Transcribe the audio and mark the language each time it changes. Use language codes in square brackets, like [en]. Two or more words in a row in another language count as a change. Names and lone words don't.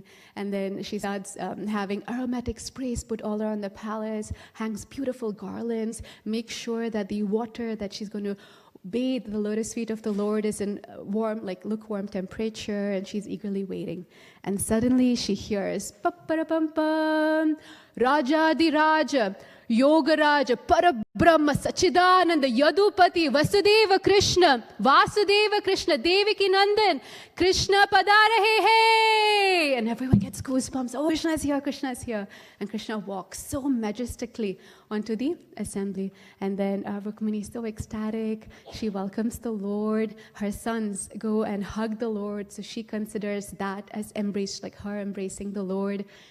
[en] And then she starts having aromatic sprays put all around the palace, hangs beautiful garlands, makes sure that the water that she's going to bathe the lotus feet of the Lord is in warm, lukewarm temperature, and she's eagerly waiting. And suddenly she hears, pa-pa-ra-pam-pam, Raja-di-Raja, Yogaraja, Parabrahma, Sachidananda, Yadupati, Vasudeva Krishna, Deviki Nandan, Krishna Padara Hey. And everyone gets goosebumps. Oh, Krishna is here, Krishna is here. And Krishna walks so majestically onto the assembly. And then Rukmini is so ecstatic. She welcomes the Lord. Her sons go and hug the Lord. So she considers that as embraced, like her embracing the Lord.